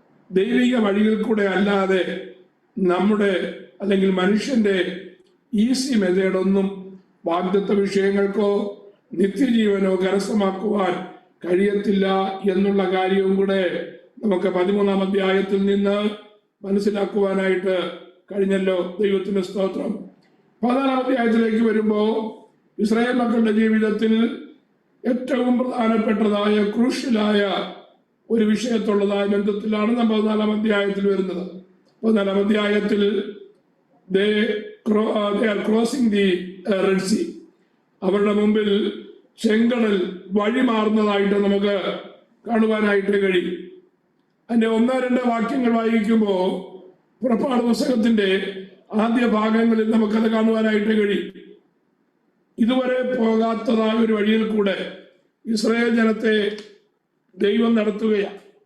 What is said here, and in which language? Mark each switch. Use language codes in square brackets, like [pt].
[ml] ദൈവിക വഴിയിൽ കൂടെ അല്ലാതെ നമ്മുടെ അല്ലെങ്കിൽ മനുഷ്യന്റെ ഈസി മെത്തേഡൊന്നും വാഗ്ദത്ത വിഷയങ്ങൾക്കോ നിത്യജീവനോ കരസ്ഥമാക്കുവാൻ കഴിയത്തില്ല എന്നുള്ള കാര്യവും കൂടെ നമുക്ക് 13-ാം അധ്യായത്തിൽ നിന്ന് മനസ്സിലാക്കുവാനായിട്ട് കഴിഞ്ഞല്ലോ. ദൈവത്തിന്റെ സ്തോത്രം. 14-ാം അധ്യായത്തിലേക്ക് വരുമ്പോൾ ഇസ്രായേൽ മക്കളുടെ ജീവിതത്തിൽ ഏറ്റവും പ്രധാനപ്പെട്ടതായ ക്രൂഷ്യലായ ഒരു വിഷയത്തുള്ളതായ ബന്ധത്തിലാണ് നാം 14-ാം അധ്യായത്തിൽ വരുന്നത്. 14-ാം അധ്യായത്തിൽ [en] they are crossing the Red Sea. [ml] അവരുടെ മുമ്പിൽ ചെങ്കടൽ വഴിമാറുന്നതായിട്ട് നമുക്ക് കാണുവാനായിട്ട് കഴിയും. അതിന്റെ 1-2 വാക്യങ്ങൾ വായിക്കുമ്പോൾ പുറപ്പാട് പുസ്തകത്തിന്റെ ആദ്യ ഭാഗങ്ങളിൽ നമുക്കത് കാണുവാനായിട്ട് കഴിയും. ഇതുവരെ പോകാത്തതായ ഒരു വഴിയിൽ കൂടെ ഇസ്രായേൽ ജനത്തെ ദൈവം നടത്തുകയാണ്.